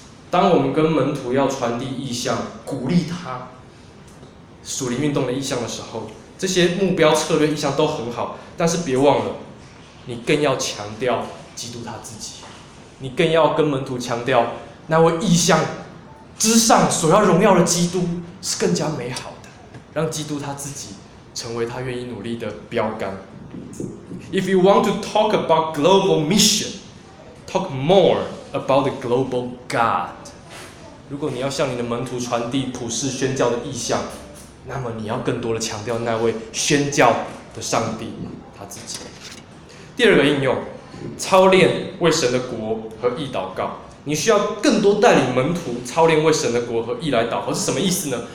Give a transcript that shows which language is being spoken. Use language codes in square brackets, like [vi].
[zh] 当我们跟门徒要传递意向，鼓励他属灵运动的意向的时候，这些目标、策略、意向都很好，但是别忘了，你更要强调基督他自己，你更要跟门徒强调，那位意向之上所要荣耀的基督是更加美好的，让基督他自己成为他愿意努力的标杆。 [en] If you want to talk about global mission, talk more about the global God. [zh] 如果你要向你的门徒传递普世宣教的意向，那么你要更多的强调那位宣教的上帝他自己。第二个应用，操练为神的国和义祷告。你需要更多带领门徒操练为神的国和义来祷告，是什么意思呢？